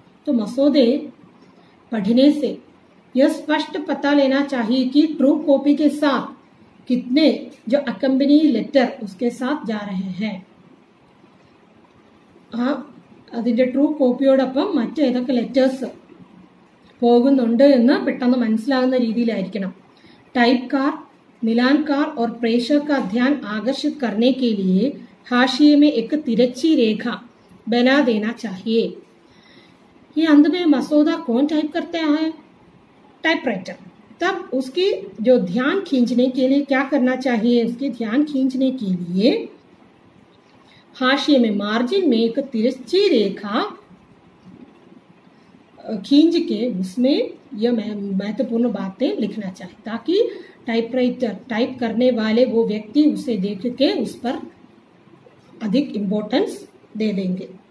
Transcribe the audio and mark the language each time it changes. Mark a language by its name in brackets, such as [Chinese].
[Hindi] तो मसौदे पढ़ने से यह स्पष्ट पता लेना चाहिए कि ट्रू कॉपी के साथ कितने जो अकम्पनी लेटर उसके साथ जा रहे हैं। [Malayalam] അതിന്റെ ട്രൂ കോപ്പിയോടൊപ്പം മറ്റേതൊക്കെ ലെറ്റേഴ്സ് പോകുന്നുണ്ട് എന്ന് പെട്ടെന്ന് മനസ്സിലാകുന്ന രീതിയിലായിരിക്കണം। [Hindi] टाइपकार, मिलानकार और प्रेषक का ध्यान आकर्षित करने के लिए हाशिए में एक तिरछी रेखा बना देना चाहिए। ये अंत में मसौदा कौन टाइप करते हैं, टाइपराइटर। तब उसकी जो ध्यान खींचने के लिए क्या करना चाहिए, उसके ध्यान खींचने के लिए हाशिए में मार्जिन में एक तिरछी रेखा खींच के उसमें यह महत्वपूर्ण बातें लिखना चाहिए, ताकि टाइपराइटर टाइप करने वाले वो व्यक्ति उसे देख के उस पर अधिक इम्पोर्टेंस दे देंगे।